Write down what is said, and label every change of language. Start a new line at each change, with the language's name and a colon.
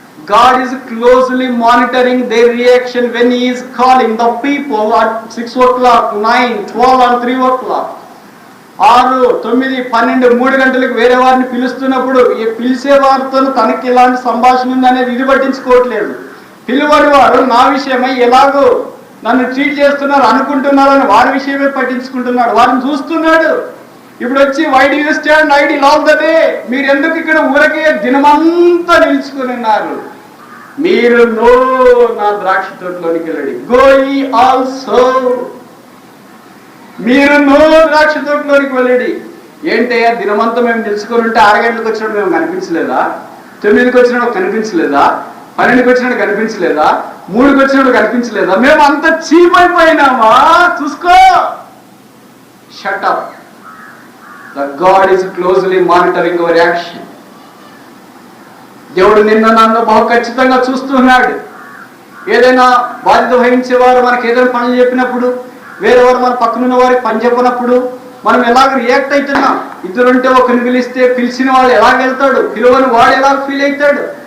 English: God is closely monitoring their reaction when He is calling the people at 6 o'clock, 9, 12 and 3 o'clock.
Telugu: 6, 9, 12, 3 గంటలకు వేరే వారిని పిలుస్తున్నప్పుడు ఈ పిలిచే వారితో తనకి ఇలాంటి సంభాషణ ఉందనేది ఇది పట్టించుకోవట్లేదు. పిలువని వారు నా విషయమై ఎలాగో నన్ను ట్రీట్ చేస్తున్నారు అనుకుంటున్నారని వారి విషయమే పట్టించుకుంటున్నాడు. వారిని చూస్తున్నాడు. ఇప్పుడు వచ్చి
English: Why do you stand idle all the day?
Telugu: మీరు ఎందుకు ఇక్కడ ఊరకే దినమంతా నిలుచుకుని ఉన్నారు? మీరు నా ద్రాక్ష తోటలోనికి వెళ్ళండి.
English: Go ye also.
Telugu: మీరు ద్రాక్ష తోటలోనికి వెళ్ళండి. ఏంటయ్యా దినమంతా మేము నిలుచుకొని ఉంటే 6 గంటలకు వచ్చినప్పుడు మేము కనిపించలేదా? 9కి వచ్చినప్పుడు కనిపించలేదా? 12కి వచ్చినప్పుడు కనిపించలేదా? 3కి వచ్చినప్పుడు కనిపించలేదా? మేము అంత చీప్ అయిపోయినామా? చూసుకో.
English: Shut up. The God is closely monitoring our action.
Telugu: దేవుడు నిన్న నన్ను బహు ఖచ్చితంగా చూస్తున్నాడు. ఏదైనా బాధ్యత వహించేవారు మనకి ఏదైనా పనులు చెప్పినప్పుడు, వేరే వారు మన పక్కనున్న వారికి పని చెప్పినప్పుడు మనం ఎలాగ రియాక్ట్ అవుతున్నాం? ఇద్దరుంటే ఒకరిని పిలిస్తే పిలిచిన వాడు ఎలాగ వెళ్తాడు, పిలువని వాడు ఎలా ఫీల్ అవుతాడు?